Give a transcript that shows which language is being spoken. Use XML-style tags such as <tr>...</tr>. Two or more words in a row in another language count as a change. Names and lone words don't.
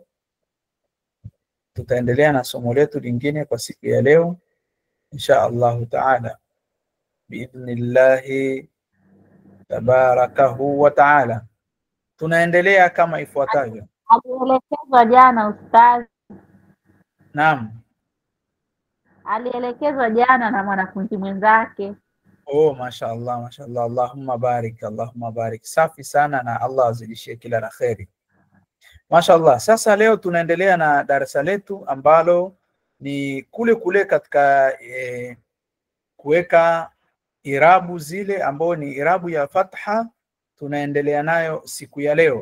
<sw>Tutaendelea na somo letu lingine kwa siku ya leo</sw> <ar>إن شاء الله تعالى بإذن الله تبارك وتعالى.</ar> <sw>Tunaendelea kama ifuatavyo. Alielekezwa jana ustaz. Naam. Alielekezwa jana na mwanafunzi mwenzake.</sw> <ar>Oh, ما شاء الله، ما شاء الله. اللهم بارك، اللهم بارك.</ar> <sw>Safi sana na Allah azidishie kila la kheri. Mashaallah. Sasa leo tunaendelea na darasa letu ambalo ni kule katika kuweka irabu zile ambao ni irabu ya fatha. Tunaendelea nayo siku ya leo.</sw>